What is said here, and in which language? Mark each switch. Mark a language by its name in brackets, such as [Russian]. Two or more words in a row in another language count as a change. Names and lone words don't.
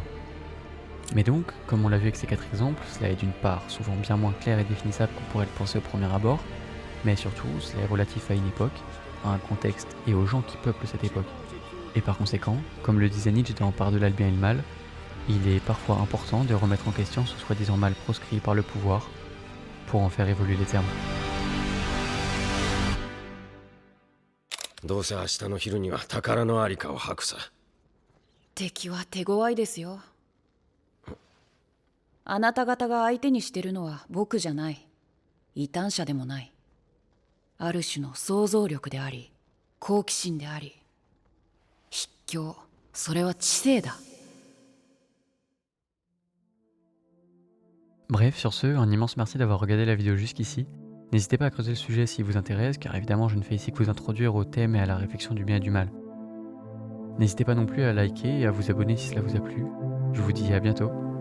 [French] Mais donc, comme on l'a vu avec ces 4 exemples, cela est d'une part souvent bien moins clair et définissable qu'on pourrait le penser au premier abord, mais surtout cela est relatif à une époque, à un contexte et aux gens qui peuplent cette époque. Et par conséquent, comme le disait Nietzsche dans Par-delà le bien et le mal, il est parfois important de remettre en question ce soi-disant mal proscrit par le pouvoir pour en faire évoluer les termes. [Japanese] どうせ明日の昼には宝のありかを吐くさ。敵は手強いですよ。あなた方が相手にしてるのは僕じゃない。異端者でもない。ある種の想像力であり、好奇心であり、筆境、それは知性だ。 [French] Bref, sur ce, un immense merci d'avoir regardé la vidéo jusqu'ici. N'hésitez pas à creuser le sujet s'il vous intéresse, car évidemment je ne fais ici que vous introduire au thème et à la réflexion du bien et du mal. N'hésitez pas non plus à liker et à vous abonner si cela vous a plu.